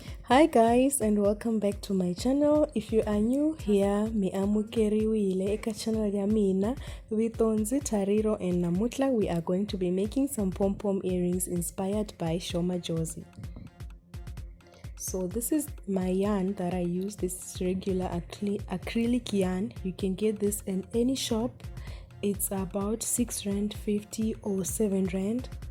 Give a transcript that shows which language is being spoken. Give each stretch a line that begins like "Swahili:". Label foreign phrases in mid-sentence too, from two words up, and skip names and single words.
English: Hi guys and welcome back to my channel. If you are new here,
Tsonga: mi amukeriwile eka channel ya mina vitonzi Tariro,
English: and namutla we are going to be making some pom-pom earrings inspired by Sho Madjozi. So this is my yarn that I use. This regular acrylic yarn. You can get this in any shop. It's about 6 rand 50 or 7 rand.